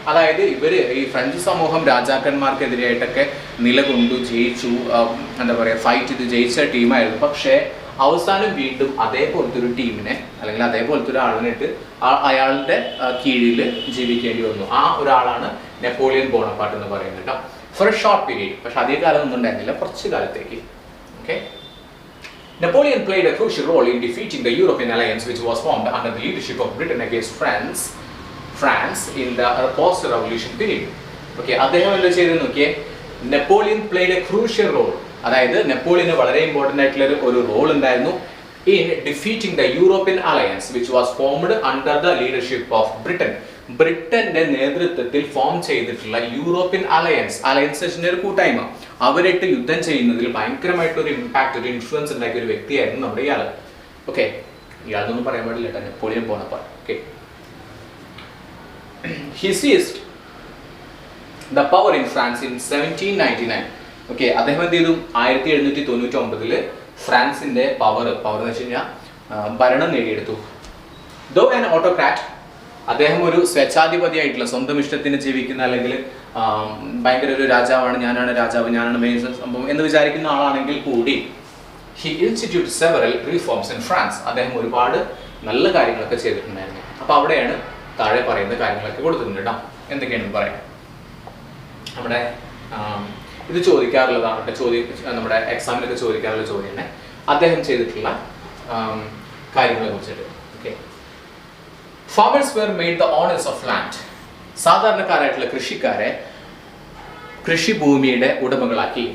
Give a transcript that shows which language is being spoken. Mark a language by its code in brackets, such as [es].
[ml] അതായത് ഇവര് ഈ ഫ്രഞ്ച് സമൂഹം രാജാക്കന്മാർക്കെതിരായിട്ടൊക്കെ നിലകൊണ്ടു ജയിച്ചു, എന്താ പറയുക, ഫൈറ്റ് ചെയ്ത് ജയിച്ച ടീമായിരുന്നു. പക്ഷേ അവസാനം വീണ്ടും അതേപോലത്തെ ഒരു ടീമിനെ അല്ലെങ്കിൽ അതേപോലത്തെ ഒരാളിനിട്ട് അയാളുടെ കീഴിൽ ജീവിക്കേണ്ടി വന്നു. ആ ഒരാളാണ് നെപ്പോളിയൻ ബോണപ്പാർട്ട് എന്ന് പറയുന്നത് കേട്ടോ. [en] for a short period, [ml] പക്ഷെ അധിക കാലം ഒന്നും ഉണ്ടായിരുന്നില്ല, കുറച്ച് കാലത്തേക്ക്. [en] Okay, Napoleon played a crucial role in defeating the European alliance which was formed under the leadership of Britain against France in the post-revolution period. [ml] Okay, അദ്ദേഹം എന്താ ചെയ്തത് നോക്കിയേ, [en] Napoleon played a crucial role. [ml] അതായത് നെപ്പോളിയന് വളരെ important ആയിട്ടുള്ള ഒരു role ഉണ്ടായിരുന്നു [en] in defeating the European alliance which was formed under the leadership of Britain. [ml] ബ്രിട്ടന്റെ നേതൃത്വത്തിൽ ഫോം ചെയ്തിട്ടുള്ള യൂറോപ്യൻ അലയൻസിന്റെ ഒരു കൂട്ടായ്മ, അവരായിട്ട് യുദ്ധം ചെയ്യുന്നതിൽ ഭയങ്കരമായിട്ടൊരു ഇമ്പാക്ട്, ഒരു ഇൻഫ്ലുവൻസ് ഉണ്ടാക്കിയ ഒരു വ്യക്തിയായിരുന്നു നമ്മുടെ ഇയാൾ. ഓക്കെ, ഇയാളൊന്നും പറയാൻ പാടില്ല കേട്ടോ, Napoleon Bonaparte. [en] Okay, he seized the power in France in 1799. [ml] Okay, അദ്ദേഹം എന്ത് ചെയ്തു? 1799 ഫ്രാൻസിന്റെ പവർ എന്ന് വെച്ച് കഴിഞ്ഞാൽ ഭരണം നേടിയെടുത്തു. [en] though an autocrat, [ml] അദ്ദേഹം ഒരു സ്വേച്ഛാധിപതിയായിട്ടുള്ള, സ്വന്തം ഇഷ്ടത്തിന് ജീവിക്കുന്ന, അല്ലെങ്കിൽ ഭയങ്കര ഒരു രാജാവാണ്, ഞാനാണ് രാജാവ്, ഞാനാണ് മെയിൻ സംഭവം എന്ന് വിചാരിക്കുന്ന ആളാണെങ്കിൽ കൂടി [en] he instituted several reforms in France. [ml] അദ്ദേഹം ഒരുപാട് നല്ല കാര്യങ്ങളൊക്കെ ചെയ്തിട്ടുണ്ടായിരുന്നു. അപ്പോൾ അവിടെയാണ് താഴെ പറയുന്ന കാര്യങ്ങളൊക്കെ കൊടുത്തിട്ടുണ്ട് കേട്ടോ. എന്തൊക്കെയാണെന്ന് പറയാം. നമ്മുടെ ഇത് ചോദിക്കാറുള്ളതാണ് കേട്ടോ, നമ്മുടെ എക്സാമിനൊക്കെ ചോദിക്കാറുള്ള ചോദ്യമാണ് അദ്ദേഹം ചെയ്തിട്ടുള്ള കാര്യങ്ങളെ കുറിച്ചിട്ട്. [en] Okay, farmers were made the owners of land. [ml] സാധാരണക്കാരായിട്ടുള്ള കൃഷിക്കാരെ കൃഷിഭൂമിയുടെ ഉടമകളാക്കി.